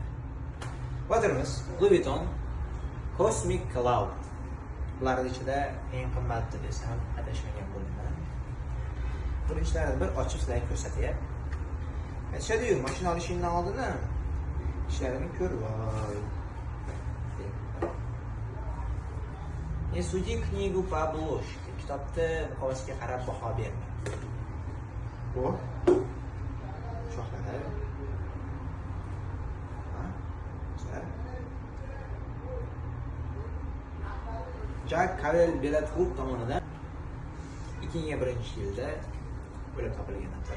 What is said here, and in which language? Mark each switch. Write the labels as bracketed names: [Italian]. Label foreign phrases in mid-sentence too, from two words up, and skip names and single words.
[Uzbek] Atirimiz Louis Vuitton Cosmic Cloud. Bularning ichida eng qimmati desam adashmagan bo'laman. Buni ishlarini bir ochib sizlarga ko'rsatay. Aytishadi-yu, mashina olishingdan oldin ishlarini ko'r, voy. [Russian] Суди книгу по обложке. [Uzbek] Kitobda muqovasiga qarab baho berma. Bu shoxlari. Jack Cavel Bellatrut tomonidan 2001-yilda bo'lib topilgan atir.